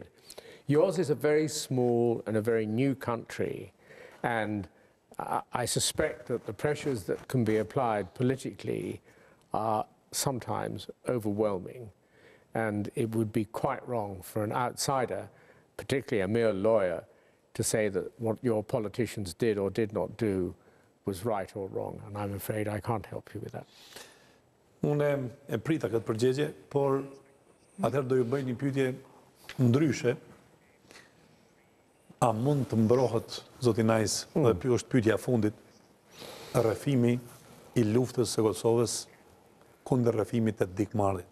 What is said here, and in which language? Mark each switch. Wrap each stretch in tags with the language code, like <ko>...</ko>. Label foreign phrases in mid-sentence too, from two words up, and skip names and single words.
<en>Yours is a very small and a very new country, and I suspect that the pressures that can be applied politically are sometimes overwhelming, and it would be quite wrong for an outsider, particularly a mere lawyer, to say that what your politicians did or did not do was right or wrong, and I'm afraid I can't help you with that.</en> <sq>Unë e prita këtë përgjigje, por Atëherë do ju bëj një pyetje ndryshe. A mund të mbrohet, zoti Najs, dhe është pyetja e fundit, rrëfimi i luftës së Kosovës kundër rrëfimit të dikmarrjet?</sq>